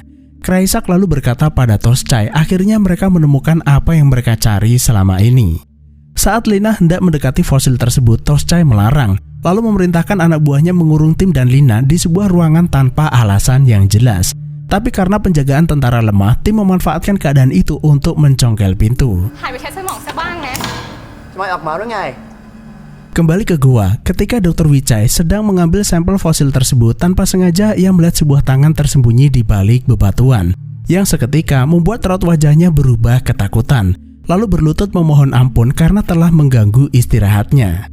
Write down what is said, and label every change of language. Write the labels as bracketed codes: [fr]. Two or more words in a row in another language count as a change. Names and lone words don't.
[id] Kraisak lalu berkata pada Toschai, akhirnya mereka menemukan apa yang mereka cari selama ini. Saat Lina hendak mendekati fosil tersebut, Toschai melarang, lalu memerintahkan anak buahnya mengurung tim dan Lina di sebuah ruangan tanpa alasan yang jelas. Tapi karena penjagaan tentara lemah, tim memanfaatkan keadaan itu untuk mencongkel pintu. [th] หายไปใช้สมองซะบ้างนะ Cuma ออกมาหรือไง [id] Kembali ke gua, ketika Dr. Wichai sedang mengambil sampel fosil tersebut, tanpa sengaja ia melihat sebuah tangan tersembunyi di balik bebatuan, yang seketika membuat raut wajahnya berubah ketakutan, lalu berlutut memohon ampun karena telah mengganggu istirahatnya.